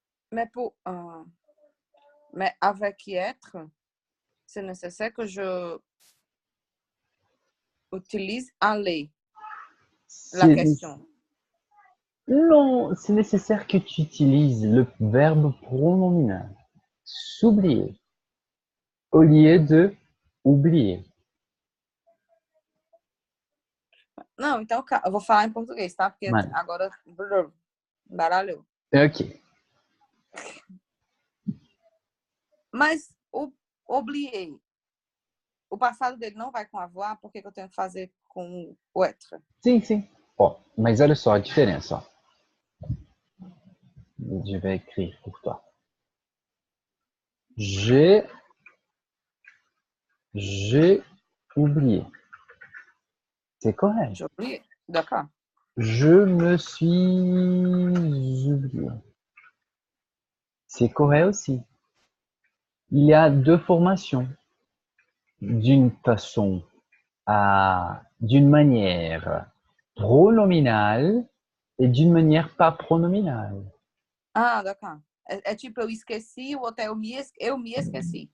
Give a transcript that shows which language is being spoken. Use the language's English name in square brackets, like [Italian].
[French] Mais mais avec y être, c'est nécessaire que je utilise aller, la C'est- question. Non, c'est nécessaire que tu utilises le verbe pronominal. S'oublier au lieu de oublier. [Portuguese] Não, então eu vou falar em português, tá? Porque Mano. agora baralhou. Ok. Mas o oublier, o passado dele não vai com avoir, por que eu tenho que fazer com o être? Sim, sim. Ó, mas olha só a diferença. [French] Ó. Je vais écrire pour toi. J'ai oublié. C'est correct. J'ai oublié. D'accord. Je me suis oublié. C'est correct aussi. Il y a deux formations. D'une façon d'une manière pronominale et d'une manière pas pronominale. Ah, d'accord. [Portuguese] É tipo, eu esqueci, o outro é eu me esqueci.